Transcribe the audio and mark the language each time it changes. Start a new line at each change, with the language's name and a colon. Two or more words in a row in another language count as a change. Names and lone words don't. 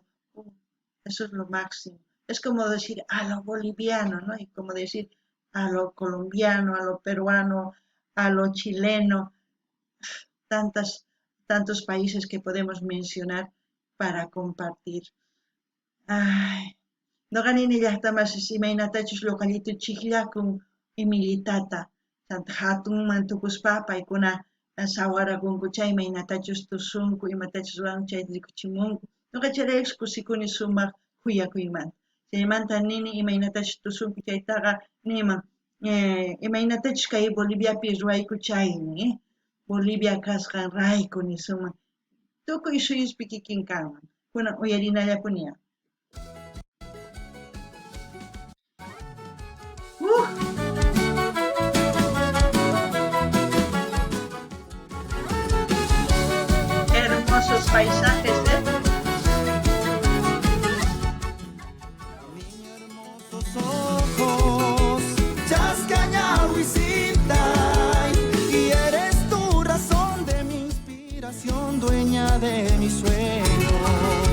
Spanish: Eso es lo máximo. Es como decir a lo boliviano, ¿no? Y como decir a lo colombiano, a lo peruano, a lo chileno, tantos países que podemos mencionar para compartir.
Quechua: Ay, noqa nini llaqtamasis imaynatachus luqallituchikllakun Emilitata, Santa hatunman tukuspa paykuna sawarakunku chay imaynatachus tusunku imatachus ruwan chay rikuchimunku. Noqa chayraykus kusikuni sumaq kuyakuymanta. Chaymanta nini imaynatachus tusunku chaytaqa niman imaynatachus kay Boliviapi ruwayku chayni, Bolivia kasqan rayku nisunman. Tukuy suyuspi kikin kanman. Kunan uyarinallapuniya.
Spanish: Hermosos paisajes, Niña, hermosos ojos, Chascañahuisita, y eres tu razón de mi inspiración, dueña de mis sueños.